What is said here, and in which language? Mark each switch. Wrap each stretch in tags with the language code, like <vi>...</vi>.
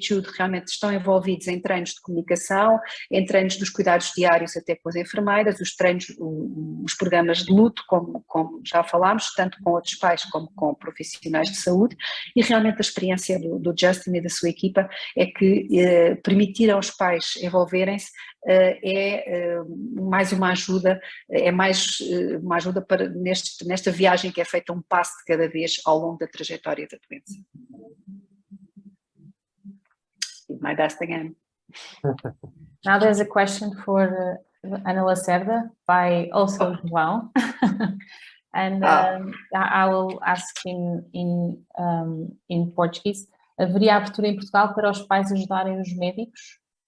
<pt>Jude realmente estão envolvidos em treinos de comunicação, em treinos dos cuidados diários até com as enfermeiras, os treinos, os programas de luto, como já falámos, tanto com outros pais como com profissionais de saúde, e realmente a experiência do Justin e da sua equipa é que permitir aos pais envolverem-se é mais uma ajuda, é mais uma ajuda para nesta viagem que é feita um passo de cada vez ao longo da trajetória da doença.</pt> <en>My best again. Now there's a question for Ana Lacerda by also João. And I will ask in Portuguese.</en> <pt>Haveria abertura em Portugal para os pais ajudarem os médicos?</pt>